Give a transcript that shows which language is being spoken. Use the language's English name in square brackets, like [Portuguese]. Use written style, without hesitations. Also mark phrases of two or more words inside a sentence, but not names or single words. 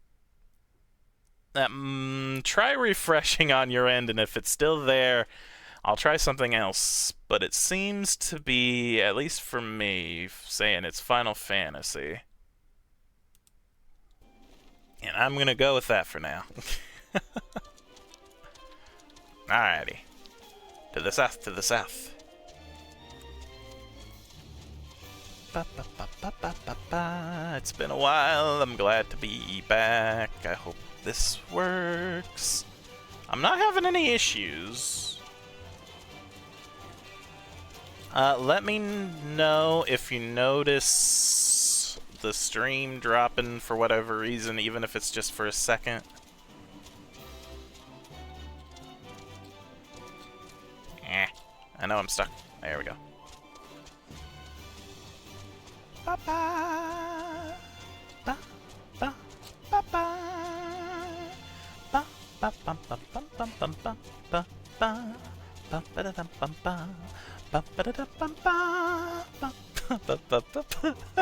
[English] Try refreshing on your end, and if it's still there, I'll try something else. But it seems to be, at least for me, saying it's Final Fantasy. And I'm gonna go with that for now. Alrighty. To the south, to the south. Ba, ba, ba, ba, ba, ba, ba. It's been a while. I'm glad to be back. I hope this works. I'm not having any issues. Let me know if you notice the stream dropping for whatever reason, even if it's just for a second. I know I'm stuck. There we go. Ba ba ba ba ba ba ba ba bum bum bum bum bum bum ba ba ba ba da dum bum ba ba ba da dum bum ba ba ba ba ba.